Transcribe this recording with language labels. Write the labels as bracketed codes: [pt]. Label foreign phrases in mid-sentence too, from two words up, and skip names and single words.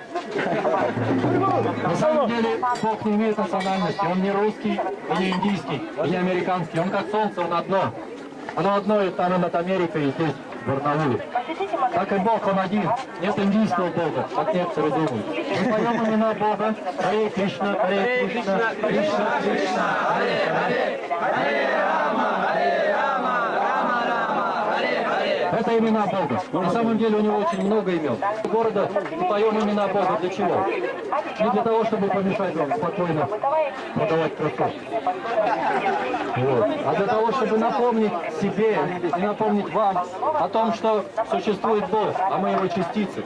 [ru] На самом деле Бог не имеет национальности. Он не русский, и не индийский, и не американский. Он как солнце, он одно. Оно одно, и там и над Америкой, и здесь, в Барнауле. Так и Бог, он один. Нет индийского Бога, как некоторые думают. Мы поем имена Бога. Харе Кришна, Харе Кришна, Кришна, Кришна, Харе Харе, Харе Рама, Харе Рама, Рама Рама, Харе Харе. Это имена Бога. На самом деле у него очень много имен. Города мы поем имена Бога для чего? Не для того, чтобы помешать вам спокойно продавать кроссовки. Вот. А для того, чтобы напомнить себе и напомнить вам о том, что существует Бог, а мы его частицы.